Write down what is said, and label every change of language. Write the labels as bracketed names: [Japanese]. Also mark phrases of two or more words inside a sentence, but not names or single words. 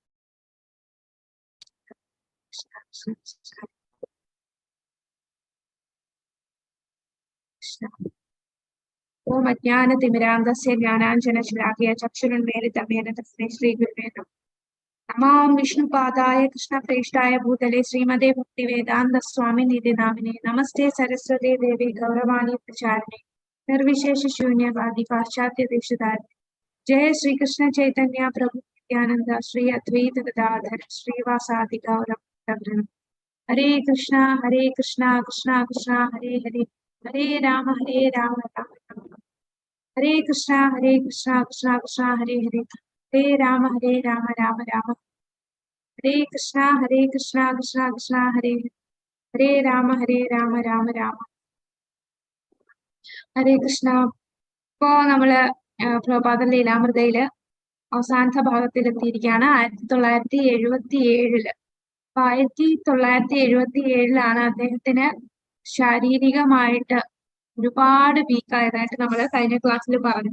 [Sanskrit] ഓം അജ്ഞാനതിമിരാന്തസ്യ ജ്ഞാനാഞ്ജനശലാകയ ചക്ഷുരുന്മേലിതമേന തസ്മൈ ശ്രീഗുരുവേ നമഃ. നമോ വിഷ്ണുപാദായ കൃഷ്ണപ്രേഷ്ഠായ ഭൂതലേ ശ്രീമതേ ഭക്തിവേദാന്ത സ്വാമിനിധി നാമിനെ. നമസ്തേ സരസ്വതേ ദേവി ഗൗരവാണി പ്രചാരിണേ നിർവിശേഷ ശൂന്യവാദി പാശ്ചാത്യ ദേശധാരിണേ. जय श्री कृष्ण चैतन्य प्रभु नित्यानंद श्री अद्वैत गदाधर श्रीवासादि गौरभक्तवृंद. हरे कृष्णा कृष्णा कृष्णा हरे हरे, हरे राम राम राम. हरे कृष्णा कृष्णा कृष्णा हरे हरे, हरे राम राम राम. हरे कृष्णा कृष्णा कृष्णा हरे हरे, हरे राम राम राम. हरे कृष्णा. [Malayalam] ഇപ്പോ നമ്മള് പ്രഭാത ലീലാമൃതയില് അവസാനത്തെ ഭാഗത്തിലെത്തിയിരിക്കുകയാണ്. 1977. അപ്പൊ 1977 അദ്ദേഹത്തിന് ശാരീരികമായിട്ട് ഒരുപാട് വീക്കായതായിട്ട് നമ്മൾ കഴിഞ്ഞ ക്ലാസ്സിൽ പറഞ്ഞു.